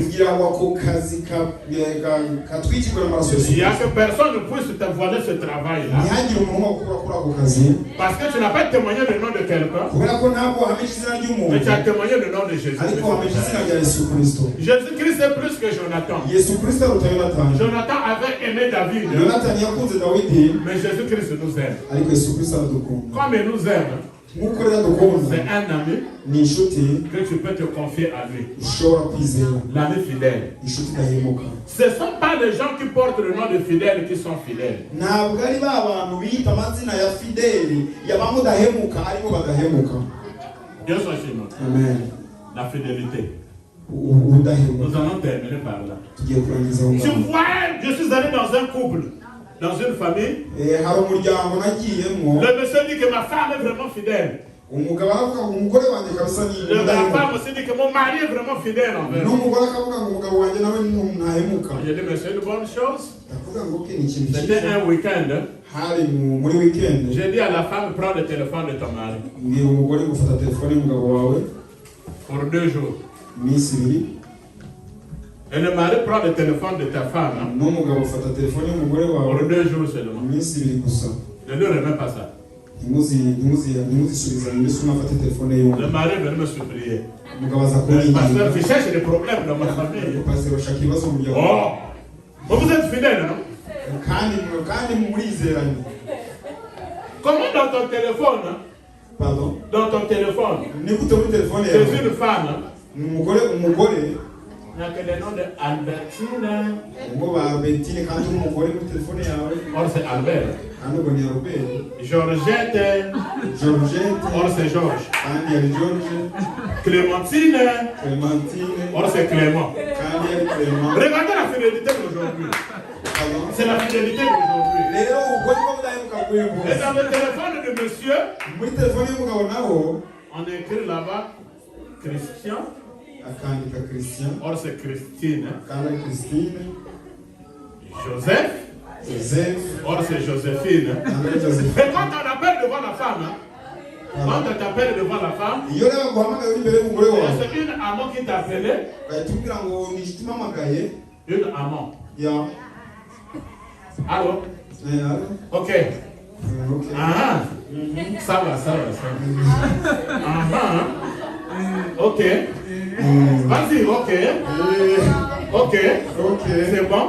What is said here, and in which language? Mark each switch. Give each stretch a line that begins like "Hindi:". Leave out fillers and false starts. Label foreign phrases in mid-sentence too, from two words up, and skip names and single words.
Kinyarwanda: kugira ngo ako kazi katwikirwe n'amaraso ya Yesu
French: Il y a
Kinyarwanda: Kristo.
French: que personne ne puisse te voler ce travail-là.
Kinyarwanda: ntihagire umuntu wakura kuri ako kazi,
French: Parce que tu n'as pas témoigné le nom de quelqu'un,
Kinyarwanda: kubera ko ntabwo wahamije izina
French: mais
Kinyarwanda: ry'umuntu,
French: tu as témoigné le nom de
Kinyarwanda: ariko wahamije izina
French: Jésus-Christ.
Kinyarwanda: rya Yesu Kristo.
French: Jésus-Christ est plus que Jonathan.
Kinyarwanda: Yesu Kristo aruta Yonatani.
French: Jonathan avait aimé David,
Kinyarwanda: Yonatani yakunze Dawidi,
French: mais Jésus-Christ nous aime.
Kinyarwanda: ariko Yesu Kristo aradukunda.
French: Comme il nous aime,
Kinyarwanda: nk'uko rero adukunda,
French: c'est un ami
Kinyarwanda: ni inshuti
French: que tu peux te confier à lui.
Kinyarwanda: ushobora kwizera,
French: L'ami fidèle.
Kinyarwanda: inshuti idahemuka.
French: Ce ne sont pas les gens qui portent le nom de fidèle qui sont fidèles.
Kinyarwanda: ntabwo ari ba bantu bita amazina ya fideli yabamudahemuka ariko badahemuka.
French: Dieu soit chez nous. Amen. La fidélité.
Kinyarwanda: ubudahemuka.
French: Nous allons terminer par là.
Kinyarwanda: tugiye kurangiza aho
French: Tu
Kinyarwanda: ngaho.
French: vois, je suis allé dans un couple, dans une famille.
Kinyarwanda: hari umuryango nagiyemo,
French: Le monsieur dit que ma femme est vraiment fidèle.
Kinyarwanda: umugabo aravuga ngo umugore wanjye kabisa ni
French: La
Kinyarwanda: umudahemuka.
French: femme aussi dit que mon mari est vraiment fidèle envers moi.
Kinyarwanda: n'umugore akavuga ngo umugabo wanjye nawe ni ntahemuka.
French: J'ai dit, mais c'est une bonne chose.
Kinyarwanda: ndavuga ngo ok, ni ikintu
French: C'était
Kinyarwanda: cyiza.
French: un week-end.
Kinyarwanda: hari muri weekend,
French: J'ai dit à la femme, prends le téléphone de ton mari
Kinyarwanda: mbwira umugore gufata telefone y'umugabo wawe
French: pour 2 jours.
Kinyarwanda: iminsi ibiri,
French: Et le mari prend le téléphone de ta femme hein,
Kinyarwanda: n'umugabo ufata telefone y'umugore wawe
French: pour 2 jours seulement.
Kinyarwanda: iminsi ibiri gusa.
French: Ne lui remets pas ça.
Kinyarwanda: ntimuzisubizanye mbese unafate telefone y'umuntu.
French: Le mari est venu me supplier.
Kinyarwanda: umugabo aza
French: Pasteur,
Kinyarwanda: kumwinginga,
French: je cherche des problèmes dans ma famille.
Kinyarwanda: pastor bashaka ibibazo mu muryango.
French: Oh, vous êtes fidèle, non?
Kinyarwanda: kandi murizeranye.
French: Comment dans ton téléphone, hein, Pardon? dans ton téléphone,
Kinyarwanda: ni gute muri telefone
French: c'est
Kinyarwanda: yawe
French: une femme, hein,
Kinyarwanda: ni umugore
French: il n'y a que le nom de Albertine.
Kinyarwanda: ngo ba Betine, kandi umugore muri telefone yawe
French: Or c'est Albert.
Kinyarwanda: kandi ubwo ni Robert,
French: Georgette.
Kinyarwanda: Georgette,
French: Or c'est Georges.
Kinyarwanda: kandi yari George,
French: Clémentine.
Kinyarwanda: Clementine,
French: Or c'est Clément.
Kinyarwanda: kandi yari Clement.
French: Regardez la fidélité d'aujourd'hui. Pardon? C'est la fidélité d'aujourd'hui.
Kinyarwanda: rero ubwo nibwo budahemuka bw'uyu
French: Et
Kinyarwanda: munsi.
French: dans le téléphone de monsieur,
Kinyarwanda: muri telefone y'umugabo naho
French: on écrit là-bas Christian.
Kinyarwanda: akandika Christian,
French: Or c'est Christine.
Kinyarwanda: kandi ari Christine,
French: Joseph.
Kinyarwanda: Joseph,
French: Or c'est Joséphine.
Kinyarwanda: kandi ari Joseph.
French: Et quand on appelle devant la femme, hein, quand on t'appelle devant la femme,
Kinyarwanda: iyo rero baguhamagaye uri imbere y'umugore wawe,
French: c'est une amant qui t'appelait.
Kinyarwanda: bahita ubwira ngo ni inshuti impamagaye.
French: Une amant.
Kinyarwanda: ya
French: Allô? Ok. Okay. Ah, ça va. Ok. Vas-y, ok. C'est bon?